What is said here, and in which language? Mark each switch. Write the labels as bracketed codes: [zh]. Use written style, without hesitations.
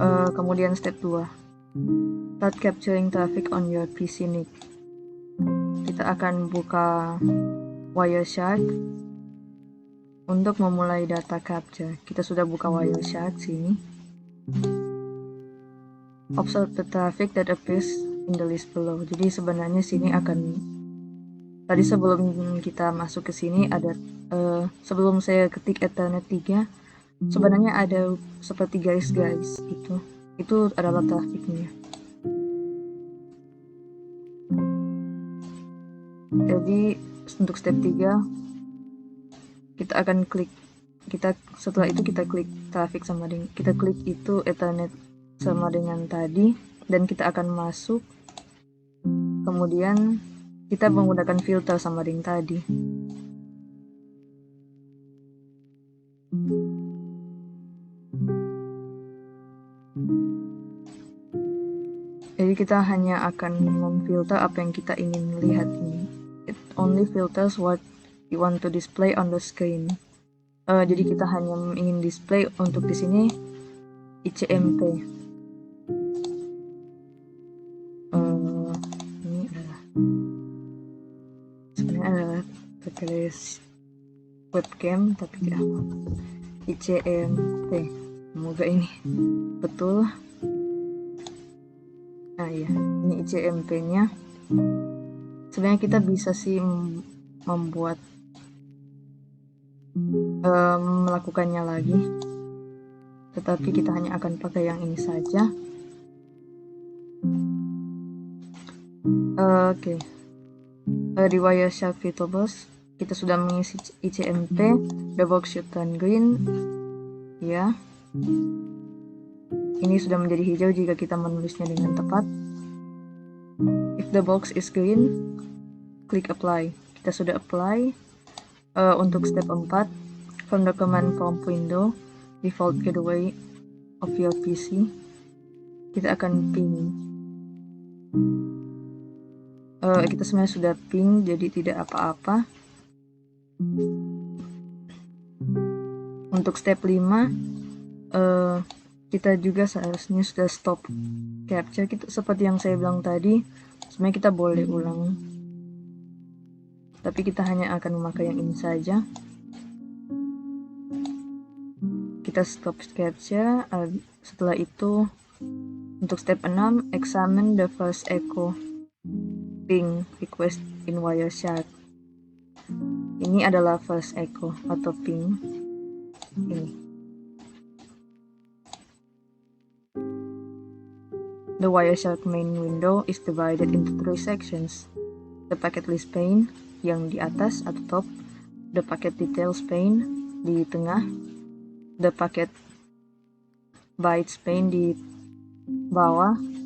[id] Kemudian [en] step 2, start capturing traffic on your PC NIC. [id] Kita akan buka Wireshark untuk memulai data capture. Kita sudah buka Wireshark sini. [en] Observe the traffic that appears in the list below. [id] Jadi sebenarnya sini akan, tadi sebelum kita masuk ke sini ada sebelum saya ketik Ethernet 3, sebenarnya ada seperti garis-garis itu adalah trafiknya. Jadi untuk step 3 kita akan klik, setelah itu kita klik traffic sama dengan, kita klik itu Ethernet sama dengan tadi, dan kita akan masuk. Kemudian kita menggunakan filter sama dengan tadi. Jadi kita hanya akan memfilter apa yang kita ingin lihat ini. [en] It only filters what you want to display on the screen. [id] Jadi kita hanya ingin display untuk di sini ICMP. Ini adalah sebenarnya adalah tertulis webcam tapi tidak apa. ICMP. Semoga ini betul. Nah ya, ini ICMP-nya. Sebenarnya kita bisa sih membuat melakukannya lagi, tetapi kita hanya akan pakai yang ini saja. Oke. Di Wireshark VirtualBox kita sudah mengisi ICMP. [en] The box should turn green. Ya. [id] Ini sudah menjadi hijau jika kita menulisnya dengan tepat. [en] If the box is green, klik apply. [id] Kita sudah apply. Untuk step 4, [en] from the command prompt window, default gateway of your PC, [id] kita akan ping. Kita sebenarnya sudah ping, jadi tidak apa-apa. Untuk step 5, kita juga seharusnya sudah stop capture. Seperti yang saya bilang tadi, sebenarnya kita boleh ulang, tapi kita hanya akan memakai yang ini saja. Kita stop capture. Setelah itu untuk step 6, [en] examine the first echo ping request in Wireshark. [id] Ini adalah first echo atau ping ini. [en] The Wireshark main window is divided into 3 sections. The packet list pane [id] yang di atas atau [en] top, the packet details pane [id] di tengah, [en] the packet bytes pane [id] di bawah.